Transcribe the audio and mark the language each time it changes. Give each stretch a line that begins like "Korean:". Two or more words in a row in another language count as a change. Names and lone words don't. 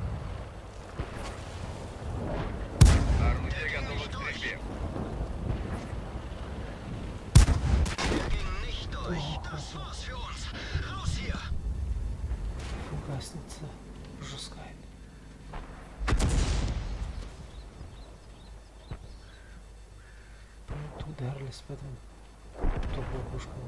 Russian: Орудие готово к стрельбе.
German: Der ging nicht durch. Das war's für uns. Raus hier.
Russian: Фугасница жесткая. Тут ударились, поэтому топлая пушка.